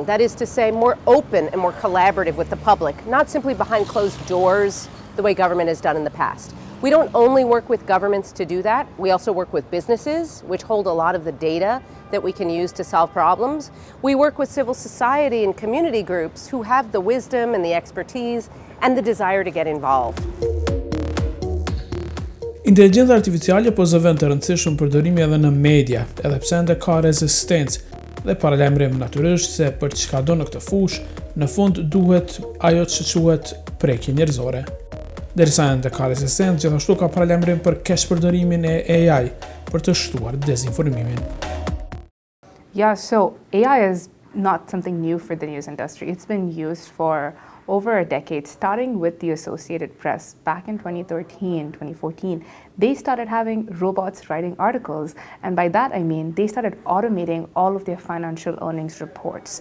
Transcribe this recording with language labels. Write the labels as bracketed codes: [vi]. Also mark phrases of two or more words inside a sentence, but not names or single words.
[en] That is to say, more open and more collaborative with the public, not simply behind closed doors, the way government has done in the past. We don't only work with governments to do that, we also work with businesses, which hold a lot of the data that we can use to solve problems. We work with civil society and community groups who have the wisdom and the expertise and the desire to get involved. [sq] Inteligjenca artificiale po zëvend të rëndësishëm përdorimi edhe në media, edhe pse ende ka rezistencë dhe paralajmërim natyrisht se për çka do në këtë fushë, në fund duhet ajo që quhet prekje njerëzore. Derisa ende ka rezistencë, gjithashtu ka paralajmërim për keq përdorimin e AI për të shtuar dezinformimin. [en] Yeah, so AI is not something new for the news industry. It's been used for over a decade, starting with the Associated Press back in 2013, 2014. They started having robots writing articles, and by that I mean they started automating all of their financial earnings reports.